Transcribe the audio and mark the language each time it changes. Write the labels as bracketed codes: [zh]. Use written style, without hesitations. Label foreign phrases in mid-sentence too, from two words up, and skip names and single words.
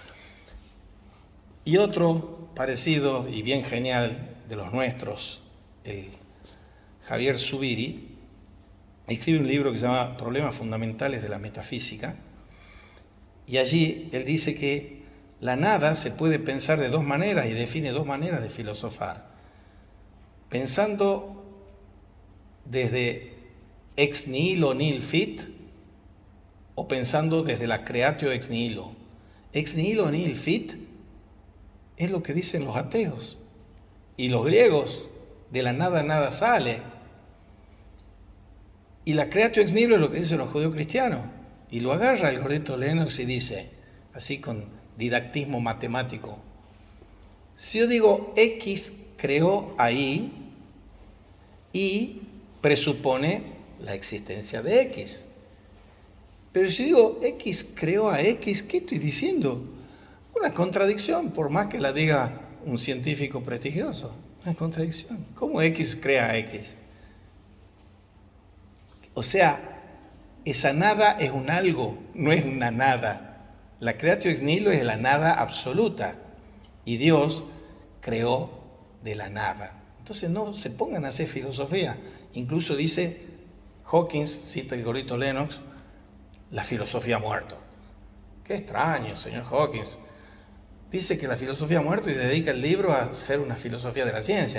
[es] Y otro parecido y bien genial de los nuestros, el Javier Zubiri, escribe un libro que se llama Problemas Fundamentales de la Metafísica, y allí él dice que la nada se puede pensar de dos maneras y define dos maneras de filosofar. Pensando desde [la] ex nihilo nihil fit [es] o pensando desde la [la] creatio ex nihilo. Ex nihilo nihil fit [es] es lo que dicen los ateos. Y los griegos, de la nada nada sale. Y la [la] creatio ex nihilo [es] es lo que dicen los judeocristianos. Y lo agarra el gordito Lennox y dice, así con didactismo matemático, si yo digo X creó ahí, Y presupone la existencia de X. Pero si digo X creó a X, ¿qué estoy diciendo? Una contradicción, por más que la diga un científico prestigioso. Una contradicción. ¿Cómo X crea a X? O sea, esa nada es un algo, no es una nada. La [la] creatio ex nihilo [es] es la nada absoluta. Y Dios creó de la nada. Entonces no se pongan a hacer filosofía. Incluso dice Hawkins, cita el gordito Lennox, la filosofía ha muerto. Qué extraño, señor Hawkins. Dice que la filosofía ha muerto y dedica el libro a hacer una filosofía de la ciencia.